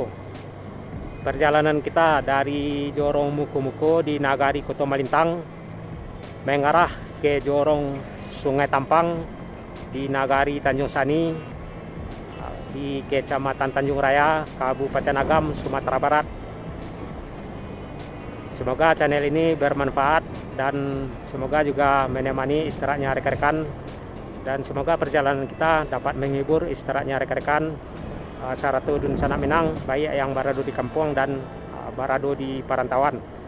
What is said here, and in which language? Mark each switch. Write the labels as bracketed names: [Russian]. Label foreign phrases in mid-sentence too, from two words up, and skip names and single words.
[Indonesian] Perjalanan kita dari Jorong Muko-Muko di Nagari Kota Malintang mengarah ke Jorong Sungai Tampang di Nagari Tanjung Sani di Kecamatan Tanjung Raya, Kabupaten Agam, Sumatera Barat. Semoga channel ini bermanfaat dan semoga juga menemani istirahatnya rekan-rekan, dan semoga perjalanan kita dapat menghibur istirahatnya rekan-rekan [Minangkabau] Sarato dun sanak [Indonesian] Minang, baik yang berada di kampung dan berada di perantauan.